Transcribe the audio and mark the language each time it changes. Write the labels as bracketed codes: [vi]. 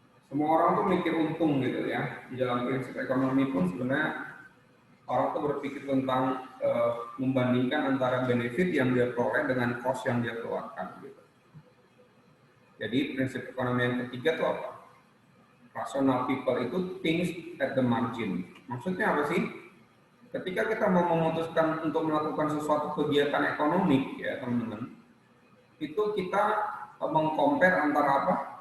[id] Semua orang tuh mikir untung gitu ya. Di dalam prinsip ekonomi pun sebenarnya orang tuh berpikir tentang membandingkan antara benefit yang dia peroleh dengan cost yang dia keluarkan gitu. Jadi prinsip ekonomi yang ketiga itu apa? [en] Rational people itu things at the margin. [id] Maksudnya apa sih? Ketika kita mau memutuskan untuk melakukan sesuatu kegiatan ekonomi, ya teman-teman, itu kita mengcompare antara apa?